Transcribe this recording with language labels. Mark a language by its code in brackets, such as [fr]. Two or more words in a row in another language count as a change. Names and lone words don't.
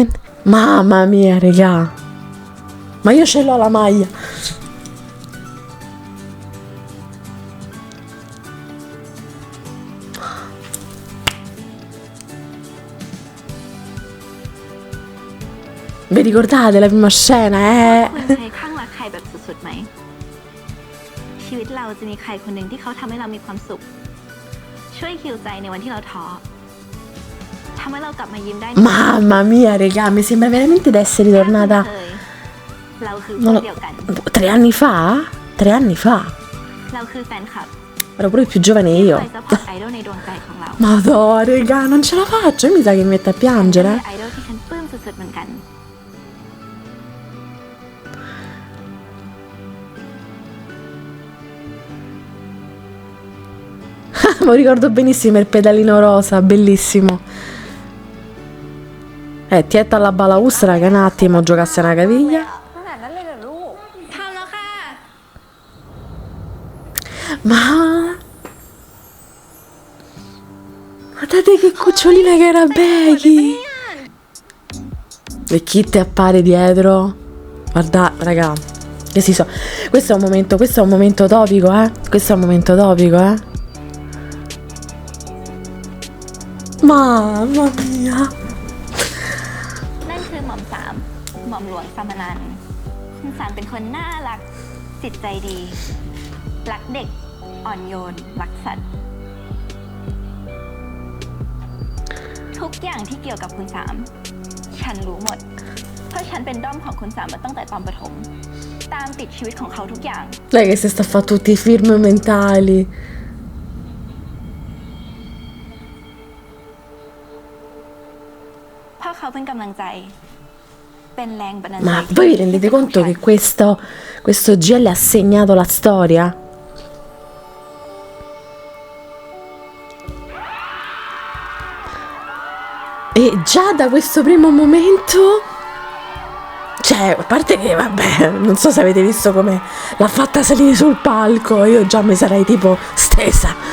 [it] Mamma mia, regà, ma io ce l'ho la maglia. Vi ricordate la prima scena, [th] คุณเคยคลั่งรักใครแบบสุดๆไหมชีวิตเราจะมีใครคนหนึ่งที่เขาทำให้เรามีความสุขช่วยฮีลใจในวันที่เราท้อทำให้เรากลับมายิ้มได้ [it] Mamma mia, regà, mi sembra veramente di essere tornata [th] เราคือคนเดียวกัน [it] 3 anni fa? 3 anni fa? [th] เราคือแฟนคลับ [it] Ero pure più giovane [th] ที่ [it] io. [th] คอยซัพพอร์ตไอดอลในดวงใจของเรา [it] Madò, regà, non ce la faccio, io mi sa che mi metto a [th] เป็น [it] piangere. [th] ไอดอลที่ฉันปลื้มสุดๆเหมือนกัน [it] Mi ricordo benissimo il pedalino rosa, bellissimo. Tietta alla balaustra che un attimo giocasse una caviglia. [th] ขนาดนั้นเลยเหรอลูกทำแล้วค่ะ [it] Ma guardate che cucciolina che era Becky. E chi ti appare dietro? Guarda, raga, che si so. Questo è un momento topico, Questo è un momento topico, Mamma mia. [th] นั่นคือหม่อมสามหม่อมหลวงสามนันท์คุณสามเป็นคนน่ารักจิตใจดี รักเด็กอ่อนโยนรักสัตว์ทุกอย่างที่เกี่ยวกับคุณสามฉันรู้หมด เพราะฉันเป็นด้อมของคุณสามมาตั้งแต่ตอนประถมตามติดชีวิตของเขาทุกอย่าง [it] Lei che si sta a fare tutti i film mentali. [th] เพราะเขาเป็นกำลังใจเป็นแรงบันดาลใจ [it] Ma voi vi rendete conto che questo GL ha segnato la storia? E già da questo primo momento, cioè, a parte che vabbè, non so se avete visto come l'ha fatta salire sul palco, io già mi sarei tipo stesa.